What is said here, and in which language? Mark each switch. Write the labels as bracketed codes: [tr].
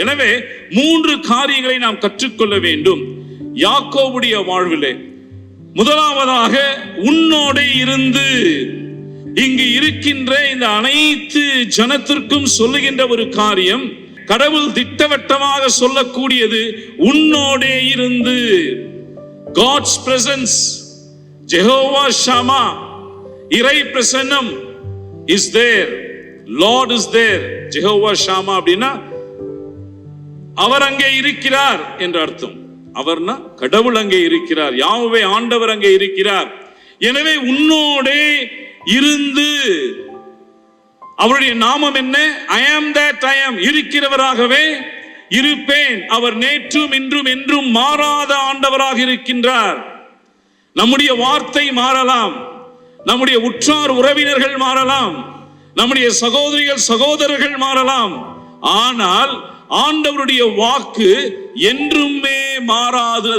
[ta] எனவே 3 காரியங்களை நாம் கற்றுக்கொள்ள வேண்டும் யாக்கோபுடைய வாழ்விலே. முதலாவதாக, உன்னோட இருந்து இங்கு இருக்கின்ற இந்த அனைத்து ஜனத்திற்கும் சொல்லுகின்ற ஒரு காரியம், கடவுள் திட்டவட்டமாக சொல்லக்கூடியது உன்னோட இருந்து. [en] God's presence, Jehovah Shammah, [ta] இறை பிரசன்னம் [en] is there, Lord is there. [ta] Jehovah Shammah அப்படின்னா அவர் அங்கே இருக்கிறார் என்ற அர்த்தம். அவர்னா கடவுள் அங்கே இருக்கிறார், யாவே ஆண்டவர் அங்கே இருக்கிறார். எனவே உன்னோட இருந்து, அவருடைய நாமம் என்ன? [en] I am that I am, [ta] இருக்கிறவராகவே இருப்பேன். அவர் நேற்றும் இன்றும் என்றும் மாறாத ஆண்டவராக இருக்கின்றார். நம்முடைய வார்த்தை மாறலாம், நம்முடைய உற்றார் உறவினர்கள் மாறலாம், நம்முடைய சகோதரிகள் சகோதரர்கள் மாறலாம், ஆனால் ஆண்டவருடைய வாக்கு என்றுமே மாறாது.